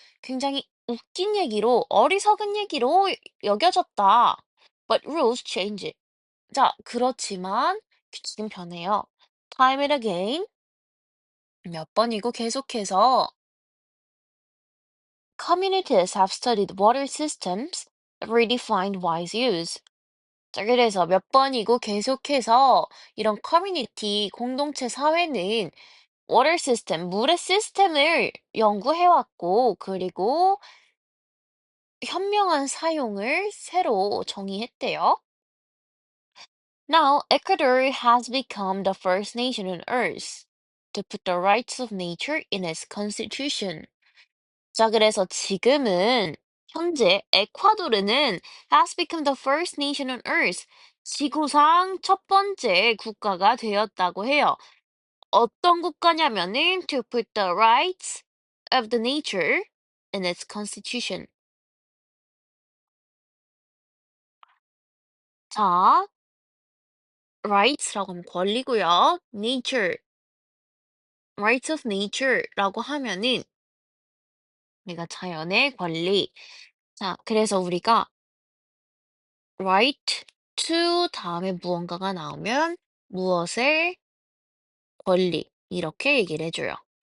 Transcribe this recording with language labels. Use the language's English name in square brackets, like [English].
[Korean] 굉장히 웃긴 얘기로, 어리석은 얘기로 여겨졌다. [English] But rules change. [Korean] 자, 그렇지만 규칙은 변해요. [English] Time and again, [Korean] 몇 번이고 계속해서 [English] communities have studied water systems, redefined wise use. [Korean] 자, 그래서 몇 번이고 계속해서 이런 커뮤니티, 공동체 사회는 워터 시스템, 물의 시스템을 연구해왔고, 그리고 현명한 사용을 새로 정의했대요. [English] Now, Ecuador has become the first nation on Earth to put the rights of nature in its constitution. [Korean] 자, 그래서 지금은 현재 에콰도르는 [English] has become the first nation on Earth. [Korean] 지구상 첫 번째 국가가 되었다고 해요. 어떤 국가냐면은 [English] to put the rights of the nature in its constitution. [Korean] 자, rights라고 하면 권리고요. nature, [English] rights of nature [Korean] 라고 하면은 우리가 자연의 권리. 자, 그래서 우리가 [English] right to [Korean] 다음에 무언가가 나오면 무엇의 권리 이렇게 얘기를 해줘요.